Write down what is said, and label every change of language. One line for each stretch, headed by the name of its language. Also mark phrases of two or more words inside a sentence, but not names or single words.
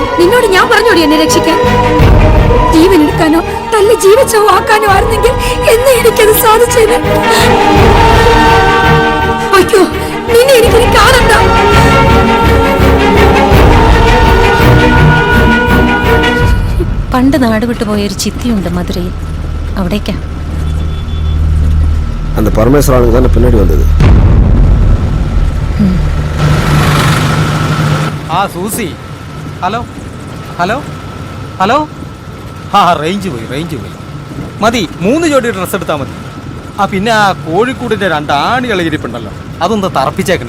Malayalam: നിന്നോട് ഞാൻ പറഞ്ഞോടി എന്നെ രക്ഷിക്കാൻ. ജീവൻ എടുക്കാനോ തല്ലി ജീവിച്ചോ ആക്കാനോ ആയിരുന്നെങ്കിൽ എന്നെ എനിക്കത് സാധിച്ചത്. അയ്യോ, നിന്നെ എനിക്കിനി കാണണ്ട. പണ്ട് നാട് വിട്ടുപോയ ഒരു ചിത്തിയുണ്ട് മധുരയിൽ. അവിടേക്കാ.
Tamil: அந்த பரமேஸ்வரனுக்கு தானே பின்னாடி வந்தது.
Malayalam: ആ സൂസി, ഹലോ ഹലോ ഹലോ. ആ റേഞ്ച് പോയി. മതി, 3 ജോഡി ഡ്രസ്സ് എടുത്താൽ മതി. പിന്നെ ആ കോഴിക്കൂടിന്റെ 2 ആണികൾ ഇരിപ്പുണ്ടല്ലോ, അതൊന്ന് തറപ്പിച്ചേക്കണേ.